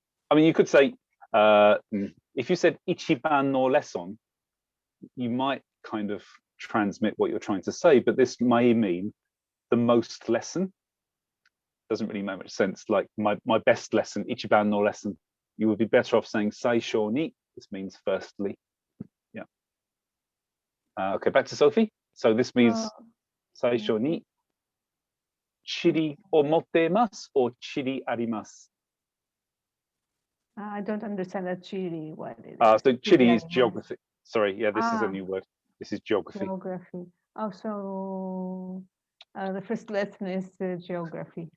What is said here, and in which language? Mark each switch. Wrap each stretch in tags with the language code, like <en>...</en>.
<en>I mean, you could say, if you said Ichiban no lesson, you might kind of transmit what you're trying to say, but this may mean the most lesson. Doesn't really make much sense. Like my best lesson, Ichiban no lesson. You would be better off saying Seishoni. This means firstly. Yeah. Okay, back to Sophie. So this means</en> <ja>最初に地理を持っています or 地理あります。</ja> <en>I don't understand that Chile. What is it? So Chile is Animals. geography. Sorry, yeah, this is a new word. This is geography. Geography. Oh, so the first lesson is geography.</en>